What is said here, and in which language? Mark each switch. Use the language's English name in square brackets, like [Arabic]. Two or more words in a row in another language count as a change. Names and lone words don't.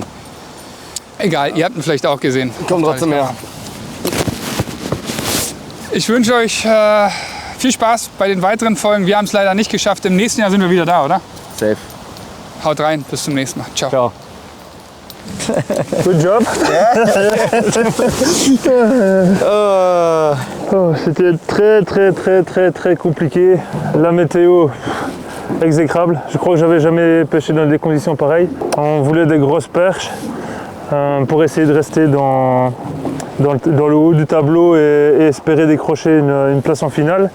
[German] Egal, ihr habt ihn vielleicht auch gesehen. Kommt trotzdem her. Ich wünsche euch viel Spaß bei den weiteren Folgen. Wir haben es leider nicht geschafft. Im nächsten Jahr sind wir wieder da, oder? Safe. Haut rein, bis zum nächsten Mal. Ciao. Ciao. [English] Good job. [French] Oh, c'était très compliqué. La météo exécrable. Je crois que j'avais jamais pêché dans des conditions pareilles. On voulait des grosses perches pour essayer de rester dans le haut du tableau et espérer décrocher une place en finale.